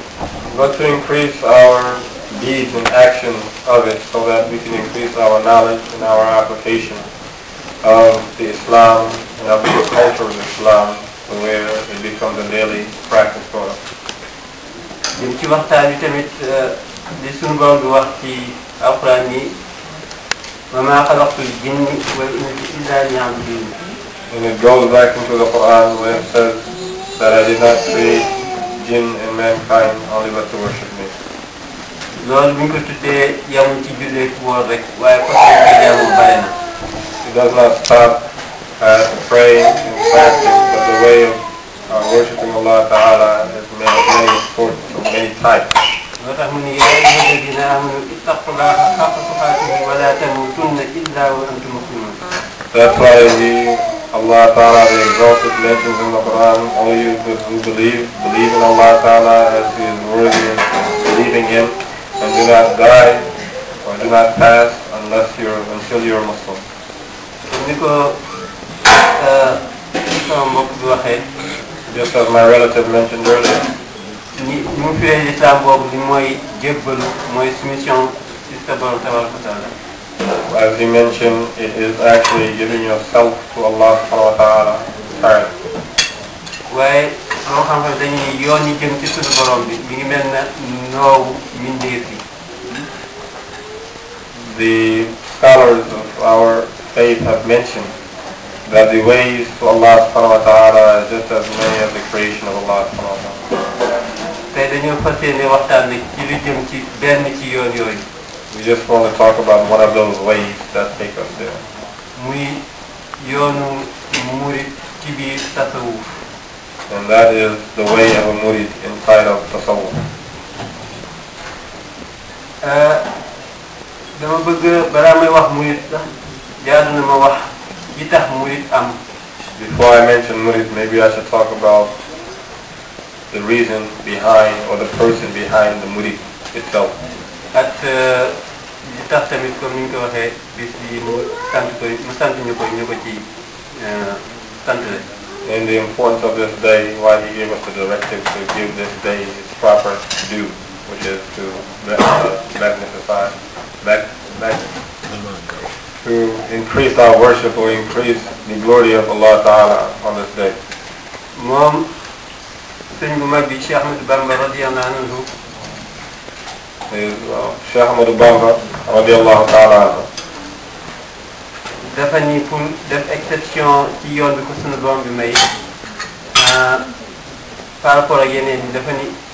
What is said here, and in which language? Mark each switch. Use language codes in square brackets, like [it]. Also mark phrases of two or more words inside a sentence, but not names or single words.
[en] But to increase our deeds and actions of it, so that we can increase our knowledge and our application of the Islam and of the culture of Islam, where it becomes a daily practice for us. [wo] jëm ci waxtaan bi tamit li suñu borom bi wax ci alquran ni [ar] وما خلقت الجن والإنس إلا ليعبدون. [en] And it goes back into the Quran when it says that I did not create jinn and mankind only but to worship me. [wo] loolu bu ñu ko tuddee yamuñ ci jullee ci woor rek waaye ko ci jaamu bare na. [en] It does not stop at praying and fasting, but the way of worshiping Allah Ta'ala is many sorts of many types. [wo] loo tax mu ne [ar] يا أيها الذين آمنوا اتقوا الله حق تقاته ولا تموتن إلا وأنتم مسلمون. [en] That's why Allah Ta'ala, the Exalted, mentions in the Quran, all you who believe in Allah Ta'ala as He is worthy of believing Him, and do not die or do not pass until you're Muslim. [wo] ni ko sama mbokk bi waxee. [en] Just as my relative mentioned earlier. [wo] ni mu firee l'islam boobu li mooy jébbalu mooy soumission ci sa borom [ar] تبارك وتعالى. [en] As he mentioned, it is actually giving yourself to Allah [ar] سبحانه وتعالى [en] entirely. [wo] waaye loo xam ne dañuy yoon yi jëm ci suñu borom bi mi ngi mel na noowu mbindeef yi. [en] The scholars of our faith have mentioned that the ways to Allah [ar] سبحانه وتعالى [en] are just as many as the creation of Allah [ar] سبحانه وتعالى. [wo] tey dañoo fas yéene waxtaan nag ci lu jëm ci benn ci yoon yooyu. [en] We just want to talk about one of those ways that take us there. [wo] muy yoonu murid ci biir tasawuf. [en] And that is the way of a murid inside of tasawwuf. [wo] dama bëgg balaa may wax murid sax jaadu na ma wax li tax murid am. [en] Before I mention murid, maybe I should talk about the reason behind or the person behind the murid itself. [wo] ak li tax tamit comme ni ñu ko waxee bis bi mu sant ñu ko ci sant la. [en] And the importance of this day, why he gave us the directive to give this day its proper due, which is to to increase our worship or increase the glory of Allah Ta'ala on this day. [wo] moom sëñ bu mag bi Cheikh Ahmadou Bamba RadiAllahuAnhu. Cheikh Ahmadou Bamba RadiAllahu Ta'ala. dafa ni pour def exception ci yoon bi ko sunu borom bi may [fr] par rapport [wo] ak yeneen yi dafa ni